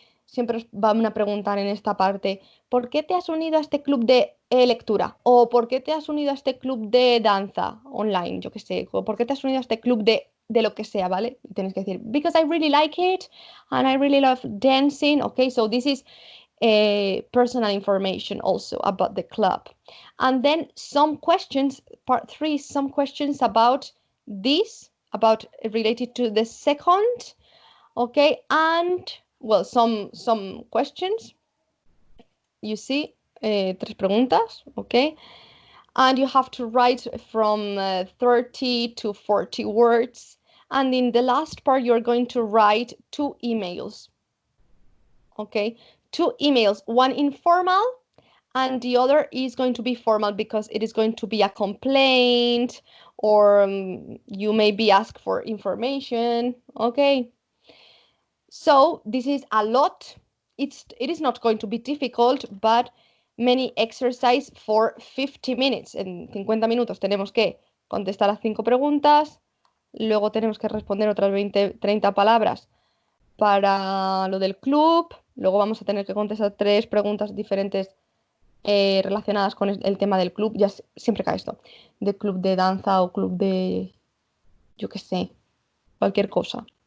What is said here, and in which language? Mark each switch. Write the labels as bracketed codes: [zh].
[es] Siempre os van a preguntar en esta parte, ¿por qué te has unido a este club de lectura? O ¿por qué te has unido a este club de danza online? Yo qué sé, o ¿por qué te has unido a este club de lo que sea, ¿vale? Y tenéis que decir, [en] because I really like it and I really love dancing, okay, so this is personal information also about the club. And then some questions, part 3, some questions about this, about related to the second, okay, and well, some questions, you see, [es] 3 preguntas, [en] okay, and you have to write from 30 to 40 words, and in the last part you're going to write 2 emails, okay, 2 emails, one informal and the other is going to be formal because it is going to be a complaint or you may be asked for information, okay. So this is a lot. It is not going to be difficult, but many exercise for 50 minutes. [es] En 50 minutos tenemos que contestar las 5 preguntas, luego tenemos que responder otras 30 palabras para lo del club, luego vamos a tener que contestar 3 preguntas diferentes relacionadas con el tema del club, ya siempre cae esto, de club de danza o club de, yo qué sé, cualquier cosa.